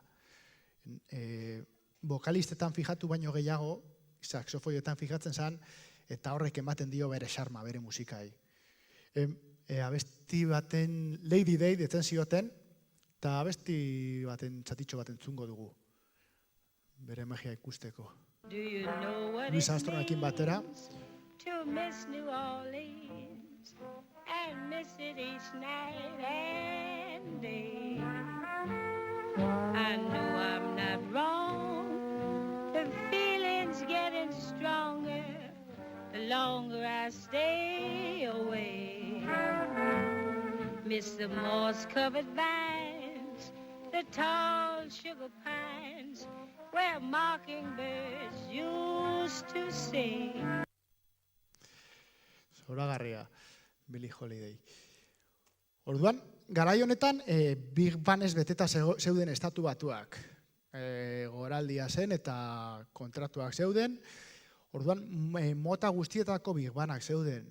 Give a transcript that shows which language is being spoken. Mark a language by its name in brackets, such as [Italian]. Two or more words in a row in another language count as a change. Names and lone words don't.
[Basque] Vokalistetan fijatu baino gehiago, saxofoietan fijatzen zen, eta horrek ematen dio bere xarma, bere musikai. Abesti baten Lady Day detzen zioten, eta abesti baten txatitxo baten zungo dugu. Bere magia ikusteko. Louis Armstrongekin batera. [English] To miss New Orleans and miss it each night and day. I know I'm not wrong. The feeling's getting stronger the longer I stay away. Miss the moss-covered vines, the tall sugar pines, where mockingbirds used to sing. [Basque] Zoragarria, Billie Holiday. Orduan, garai honetan, Big Bandez beteta zeuden estatu batuak. Goraldia zen eta kontratuak zeuden. Orduan, mota guztietako Big Bandak zeuden.